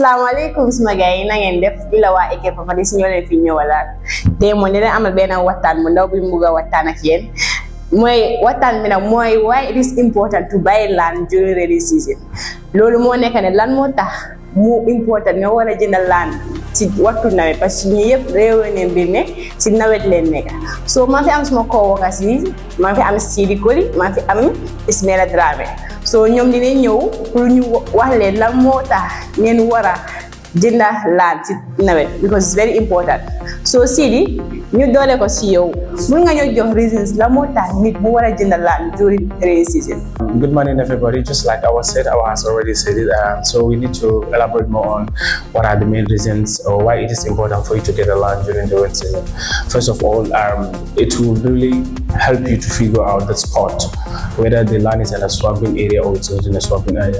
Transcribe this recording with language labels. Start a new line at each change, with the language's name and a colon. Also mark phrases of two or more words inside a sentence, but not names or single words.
Wolof: Assalamualaikum suma gaay na ngeen def di la waa AK Properties ñoo leen fi ñëwalaat tey mo ne leen amal benn waxtaan mu ndaw bi mu bëgg a waxtaan ak yéen mooy waxtaan bi nag mooy
English: why it is important to buy land during rainy season
Wolof: loolu moo nekk ne lan moo tax mu important nga war a jënd land ci waxtu nawet
French: parce que
Wolof: ñi yëpp réew neen bi ne ci nawet leen nekk so maa fi am suma coworkers yi maa fi am Sidi Koli maa fi am Ismaila Dramé so ñoom dinañ ñëw pour ñu wax leen lan moo tax ngeen war a jënd land ci nawet
English: because it's very important
Wolof: so Sidi ñu doole ko si yow mun nga ñoo jox reasons lan moo tax nit mu war a jënd land
English: during rainy season. Good morning, everybody. Just like I has already said it. So we need to elaborate more on what are the main reasons or why it is important for you to get a land during the rainy season. First of all, it will really help you to figure out the spot, whether the land is in a swamping area or it's not in a swamping area.